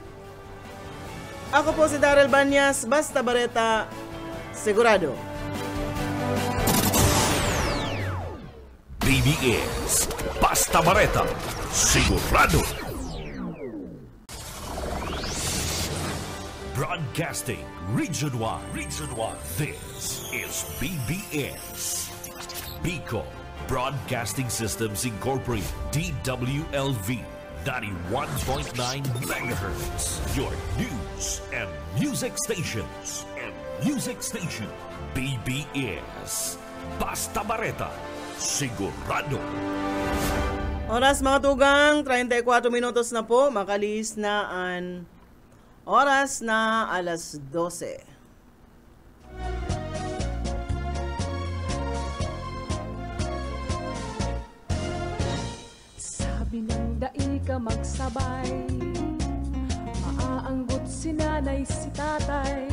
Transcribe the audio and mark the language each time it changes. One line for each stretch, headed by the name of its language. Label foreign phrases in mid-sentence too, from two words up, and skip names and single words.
Bikol: Ako po si Daryl Banyas, basta bareta, sigurado. BBS Basta Bareta, sigurado.
English: Broadcasting Region 1. This is BBS. Bicol Broadcasting Systems Incorporated. DWLV 91.9 megahertz. Your news and music stations.
Bikol: BBS Basta Bareta, sigurado. Oras mga tugang, 34 minutos na po, makalis na ang oras na alas 12. Sabi ng dai ka magsabay, maaanggot si nanay si tatay.